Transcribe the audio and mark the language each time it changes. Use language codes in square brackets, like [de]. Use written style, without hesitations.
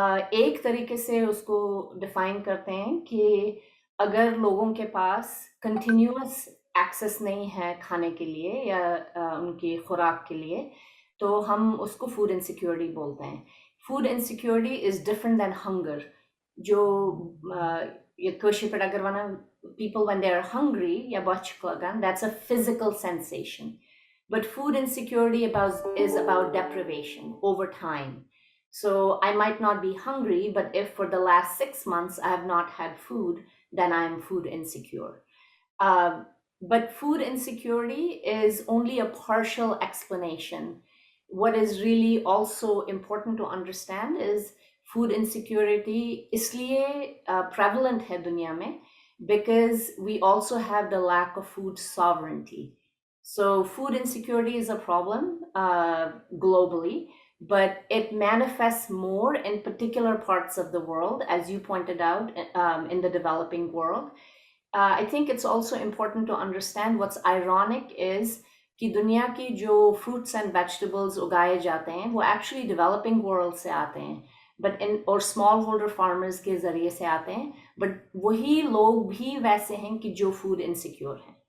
[ur] ایک طریقے سے اس کو ڈیفائن کرتے ہیں کہ اگر لوگوں کے پاس کنٹینیوس ایکسیس نہیں ہے کھانے کے لیے یا ان کی خوراک کے لیے, تو ہم اس کو فوڈ انسیکیورٹی بولتے ہیں. [en] Food insecurity is different than hunger. [ks] جو یہ کٲشِر پٲٹھۍ اگر وَنان [en] people when they are hungry [ks] یا بۄچھِ لگان, [en] that's a physical sensation. But food insecurity is about deprivation over time. So I might not be hungry, but if for the last 6 months I have not had food, then I am food insecure. But food insecurity is only a partial explanation. What is really also important to understand is food insecurity [ur] اس لیے [en] prevalent [ur] ہے دنیا میں [en] because we also have the lack of food sovereignty. So food insecurity is a problem globally, but it manifests more in particular parts of the world, as you pointed out, in the developing world. I think it's also important to understand what's ironic is [ur] کہ دنیا کی جو fruits and vegetables اگائے جاتے ہیں وہ [en] actually developing world [ur] سے آتے ہیں, [en] but اور small holder farmers [ur] کے ذریعے سے آتے ہیں, بٹ وہی لوگ بھی ویسے ہیں کہ جو فوڈ انسیکیور ہیں.